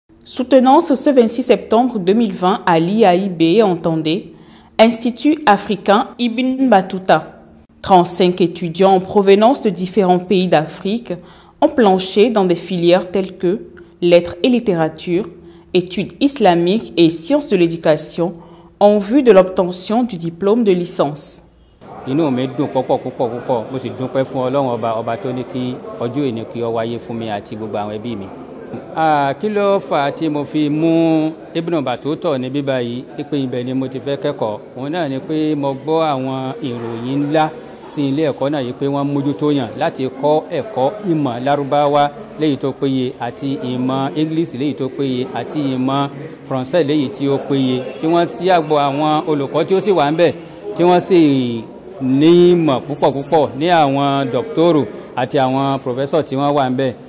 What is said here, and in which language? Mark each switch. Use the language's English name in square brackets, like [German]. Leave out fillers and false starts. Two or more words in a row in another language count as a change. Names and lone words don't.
[French] Soutenance ce 26 septembre 2020 à l'IAIB, entendez, Institut africain Ibn Battuta. 35 étudiants en provenance de différents pays d'Afrique ont planché dans des filières telles que lettres et littérature, études islamiques et sciences de l'éducation en vue de l'obtention du diplôme de licence. [Yoruba] Inú mi dùn púpọ̀ mo sì dúpẹ́ fún Ọlọ́run ọba tó ní kí ọjọ́ ìní kí ó wáyé fún mi àti gbogbo àwọn ẹbí mi. Kí ló fà á tí mo fi mú Ibn Battuta ní bíbá yìí pé ibẹ̀ ni mo ti fẹ́ kẹ́kọ̀ọ́. Òun náà ni pé mo gbọ́ àwọn ìròyìn ńlá tí ilé ẹ̀kọ́ náà yìí pé wọ́n mójútó yàn láti kọ́ ẹ̀kọ́ ìmọ̀ Lárúbáwá léyìí tó péye àti ìmọ̀ English léyìí tó péye àti ìmọ̀ Faransé léyìí tí ó péye tí wọ́n sì àgbọ̀ àwọn olùkọ́ tí ó sì wà ń bẹ̀ tí wọ́n sì ní ìmọ̀ púpọ̀ ní àwọn dọ́kítọ́rù àti àwọn pòfẹ́sọ̀ tí wọ́n wà ń bẹ̀.